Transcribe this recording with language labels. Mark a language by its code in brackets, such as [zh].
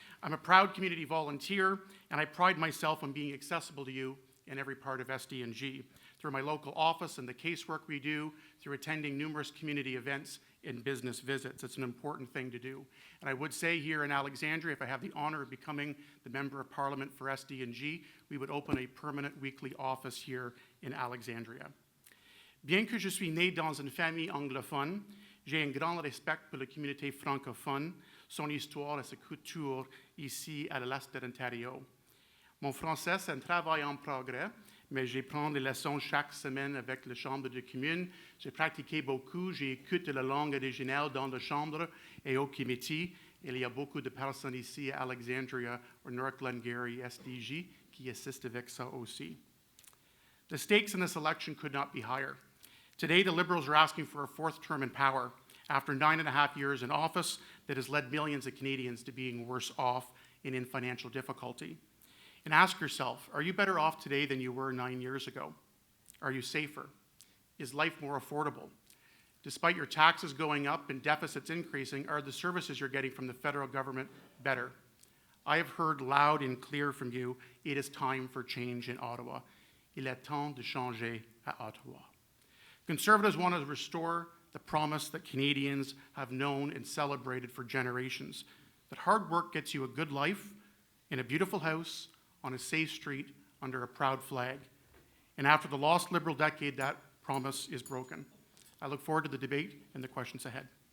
[en] I'm a proud community volunteer, and I pride myself on being accessible to you in every part of SD&G, through my local office and the casework we do, through attending numerous community events and business visits. It's an important thing to do. And I would say here in Alexandria, if I have the honor of becoming the Member of Parliament for SD&G, we would open a permanent weekly office here in Alexandria. [fr] Bien que je suis né dans une famille anglophone, j'ai un grand respect pour la communauté francophone, son histoire et sa culture ici à l'est de l'Ontario. Mon français, c'est un travail en progrès, mais je prends des leçons chaque semaine avec la Chambre de communes. J'ai pratiqué beaucoup, j'ai écouté la langue originale dans la Chambre et au comité. Il y a beaucoup de personnes ici à Alexandria ou North Glengarry SDG qui assistent avec ça aussi. [en] The stakes in this election could not be higher. Today, the Liberals are asking for a 4th term in power after 9.5 years in office that has led millions of Canadians to being worse off and in financial difficulty. And ask yourself, are you better off today than you were 9 years ago? Are you safer? Is life more affordable? Despite your taxes going up and deficits increasing, are the services you're getting from the federal government better? I have heard loud and clear from you, it is time for change in Ottawa. [fr] Il est temps de changer à Ottawa. [en] Conservatives want to restore the promise that Canadians have known and celebrated for generations, that hard work gets you a good life in a beautiful house on a safe street under a proud flag. And after the lost Liberal decade, that promise is broken. I look forward to the debate and the questions ahead.